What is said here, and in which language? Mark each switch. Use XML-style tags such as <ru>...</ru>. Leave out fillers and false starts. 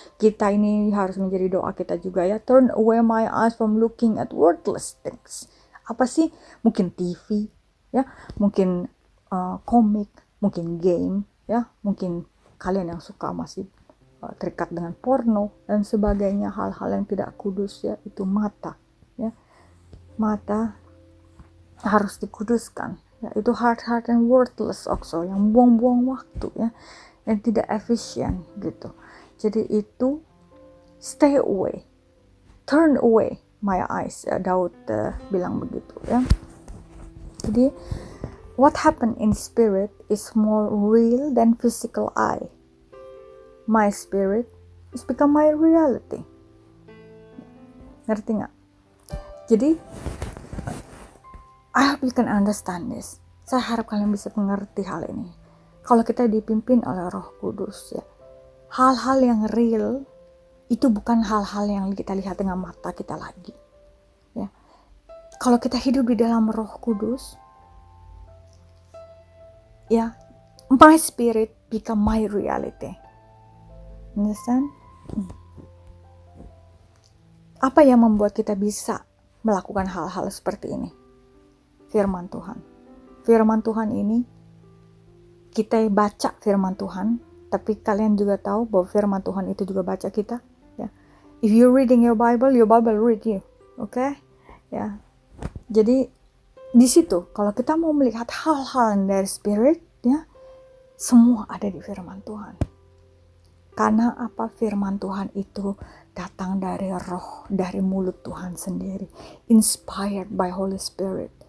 <id>Kita ini harus menjadi doa kita juga ya.</id> <en>Turn away my eyes from looking at worthless things.</en> <id>Apa sih? Mungkin TV ya, mungkin komik, mungkin game ya, mungkin kalian yang suka masih terikat dengan porno dan sebagainya, hal-hal yang tidak kudus ya. Itu mata ya. Mata harus dikuduskan ya. Itu</id> <en>heart and worthless also,</en> <id>yang buang-buang waktu ya, yang tidak efisien gitu. Jadi itu</id> <en>stay away, turn away my eyes</en> <id>ya, Daud bilang begitu ya.</id> <en>Jadi what happened in spirit is more real than physical eye. My spirit is become my reality.</en> <id>Ngerti nggak?</id> <en>Jadi I hope you can understand this.</en> <id>Saya harap kalian bisa mengerti hal ini. Kalau kita dipimpin oleh Roh Kudus ya, hal-hal yang real itu bukan hal-hal yang kita lihat dengan mata kita lagi. Ya, kalau kita hidup di dalam Roh Kudus, ya,</id> <en>my spirit become my reality. Understand?</en> <id>Apa yang membuat kita bisa melakukan hal-hal seperti ini? Firman Tuhan. Firman Tuhan ini, kita baca firman Tuhan, tapi kalian juga tahu bahwa firman Tuhan itu juga baca kita. Ya.</id> <en>If you reading your Bible read you.</en> <id>Oke? Ya. Jadi di situ kalau kita mau melihat hal-hal dari spirit, ya, semua ada di firman Tuhan. Karena apa? Firman Tuhan itu datang dari roh, dari mulut Tuhan sendiri,</id> <en>inspired by Holy Spirit.</en>